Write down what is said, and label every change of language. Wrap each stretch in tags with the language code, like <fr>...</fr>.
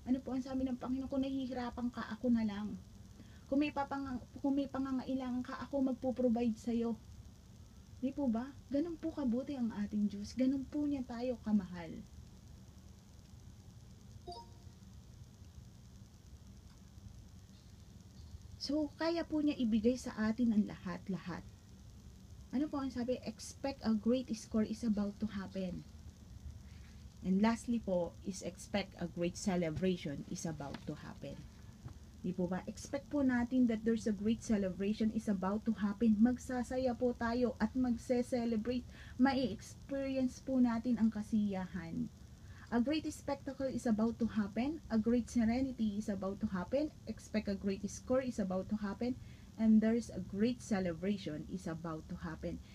<tl>Ano po ang sabi ng Panginoon? Kung nahihirapan ka, ako na lang. Kung may pangangailangan ka, ako magpo-provide sa'yo. Di po ba? Ganun po kabuti ang ating Diyos. Ganun po niya tayo kamahal. So, kaya po niya ibigay sa atin ang lahat-lahat. Ano po ang sabi?</tl> <en>Expect a great score is about to happen. And lastly po, is expect a great celebration is about to happen.</en> <tl>Di po ba?</tl> <en>Expect</en> <tl>po natin</tl> <en>that there's a great celebration is about to happen.</en> <tl>Magsasaya po tayo at magse-celebrate. Mai-experience po natin ang kasiyahan.</tl> <en>A great spectacle is about to happen. A great serenity is about to happen. Expect a great score is about to happen. And there's a great celebration is about to happen.</en>